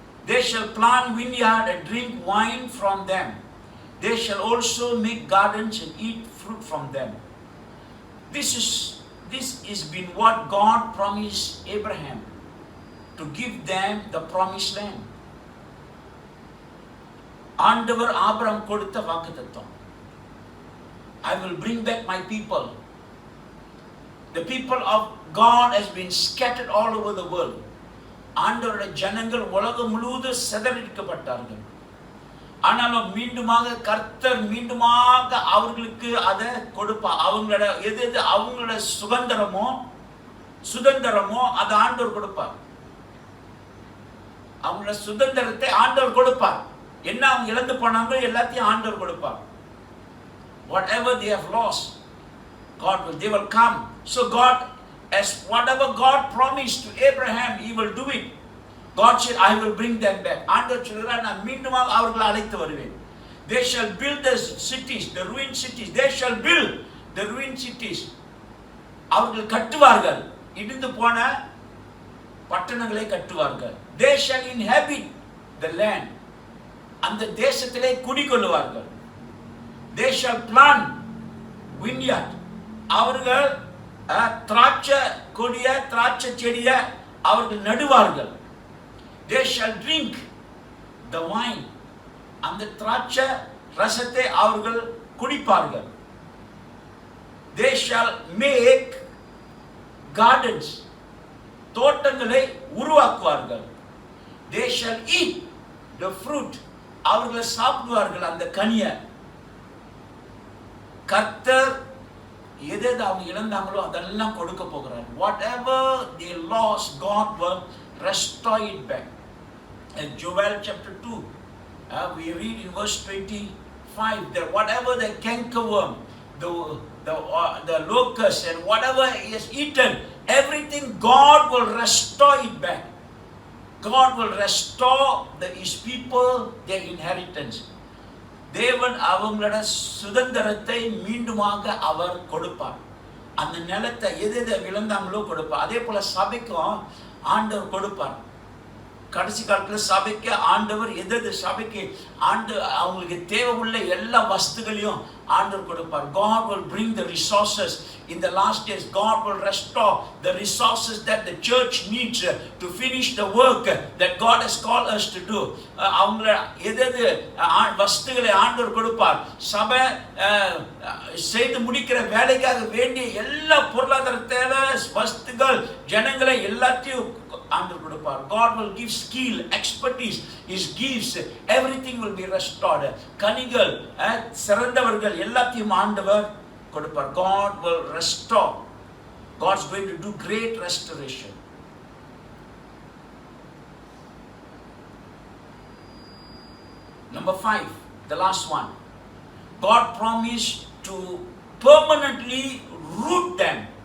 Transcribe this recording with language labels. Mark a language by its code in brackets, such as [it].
[en] They shall plant vineyard and drink wine from them. They shall also make gardens and eat fruit from them. This is been what God promised Abraham, to give them the promised land. [ta] ஆண்டவர் Abraham கொடுத்த வாக்குத்தத்தம். [en] I will bring back my people. The people of God has been scattered all over the world. [ta] ஆண்டவருடைய ஜனங்கள் உலகம் முழுவதும் சிதறடிக்கப்பட்டார்கள். ஆனாலும் மீண்டுமாக கர்த்தர் மீண்டுமாக அவர்களுக்கு அதை கொடுப்பார். அவங்களோட எது அவங்களோட சுதந்திரமோ சுதந்திரமோ அதை ஆண்டவர் கொடுப்பார். அவங்களோட சுதந்திரத்தை ஆண்டவர் கொடுப்பார். என்ன அவங்க இழந்து போனாங்க எல்லாத்தையும் ஆண்டவர் கொடுப்பார். [en] Whatever they have lost, they will come. So God, as whatever God promised to Abraham, He will do it. God said, I will bring them back. [ta] ஆண்டவர் சொல்கிறார், நான் மீண்டும் அவர்களை அழைத்து வருவேன். [en] They shall build the cities, the ruined cities. They shall build the ruined cities. [ta] அவர்கள் கட்டுவார்கள், இடிந்து போன பட்டணங்களை கட்டுவார்கள். [en] They shall inhabit the land. [ta] அந்த தேசத்திலே குடிகொள்ளுவார்கள். [en] They shall plant vineyard. [ta] அவர்கள் திராட்சை கொடிய திராட்சை செடிய அவர்கள் நடுவார்கள். [en] They shall drink the wine. [ta] அந்த திராட்சை ரசத்தை அவர்கள் குடிப்பார்கள். [en] They shall make gardens. [ta] தோட்டங்களை உருவாக்குவார்கள். [en] They shall eat the fruit. [ta] அவர்கள் சாப்பிடுவார்கள் அந்த கனியை. கர்த்தர் எதை அவங்க இழந்தாங்களோ அதெல்லாம் கொடுக்க போகிறார். [en] Whatever they lost, God will restore it back. In Joel chapter 2, we read in verse 25 that whatever the cankerworm, the locust and whatever he has eaten, everything God will restore it back. God will restore his people their inheritance. [ta] தேவன் அவங்களோட சுதந்திரத்தை மீண்டுமாக அவர் கொடுப்பார். அந்த நிலத்தை எது இழந்தாங்களோ கொடுப்பார். அதே போல சபைக்கும் ஆண்டவர் கொடுப்பார். கடைசி காலத்தில் சபைக்கு ஆண்டவர் எது சபைக்கு அவங்களுக்கு தேவை உள்ள எல்லா வஸ்துகளையும் ஆண்டவர் கொடுப்பார். [en] God will bring the resources in the last days. God will restore the resources that the church needs to finish the work that God has called us to do. [ta] அவங்கள எது வஸ்துகளை ஆண்டவர் கொடுப்பார். சபை செய்து முடிக்கிற வேலைக்காக வேண்டிய எல்லா பொருளாதார தேவை வஸ்துகள் ஜனங்களை எல்லாத்தையும் ஆண்டவர் கொடுப்பார். [en] God will give skill, expertise, His gifts, everything will be restored. [ta] கனிகள் சிறந்தவர்கள் எல்லாத்தையும் ஆண்டவர் கொடுப்பார். [en] God will restore. God's going to do great restoration. Number 5, the last one. God promised to permanently root them.